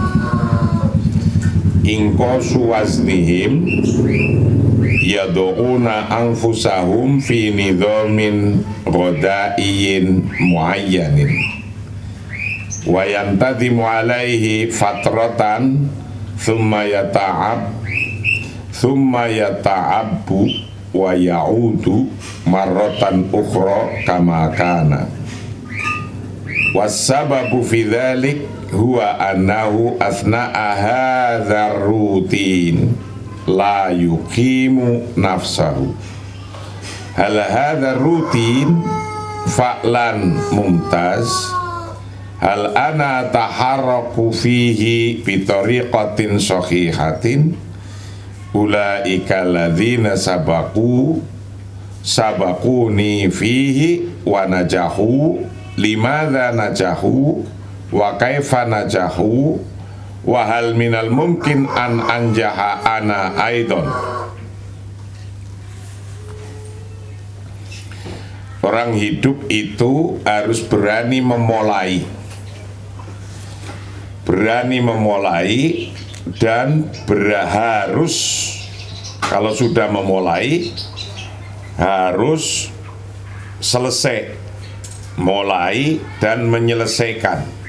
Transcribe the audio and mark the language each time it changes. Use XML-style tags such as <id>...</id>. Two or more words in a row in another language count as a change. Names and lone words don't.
<ar>إنقاص وزنهم يدعون أنفسهم في نظام غذائي معين وينتظم عليه فترة ثم يتعب ويعود مرة أخرى كما كان. والسبب في ذلك هو أنه أصنع هذا الروتين لا يقيم نفسه. هل هذا الروتين فعلا ممتاز، هل أنا تحركت فيه بطريقة صحيحة، أولئك الذين سبقوني فيه ونجحوا، لماذا نجحوا وكيف نجحوا وهل من الممكن أن أنجح أنا أيضا.</ar> <id>Orang hidup itu harus berani memulai dan harus, kalau sudah memulai harus selesai, mulai dan menyelesaikan.</id>